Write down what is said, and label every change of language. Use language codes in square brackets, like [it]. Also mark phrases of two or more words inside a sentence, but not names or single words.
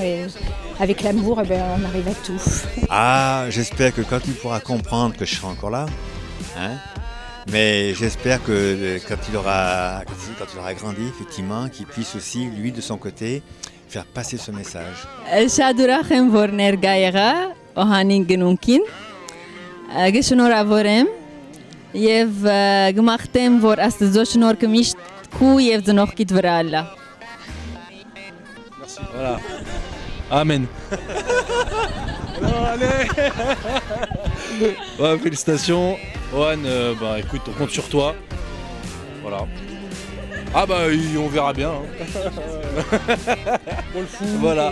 [fr] Et avec l'amour, on arrive à tout. Ah, j'espère que quand il pourra comprendre que je serai encore là, hein, mais j'espère que quand il aura grandi, effectivement, qu'il puisse aussi, lui, de son côté, faire passer ce message. [hy] Շադուրախ եմ որ ներկա եղա Օհանին գնունքին գշնորհավորեմ եւ գմախտեմ որ Աստծո շնորհքը միշտ քու եւ ծնողքիդ վրա ալա. [fr] Merci. Voilà. Amen. Allez. Ouais, félicitations. Ohan, écoute, on compte sur toi. Voilà. Ah on verra bien. Pour le foot. Voilà.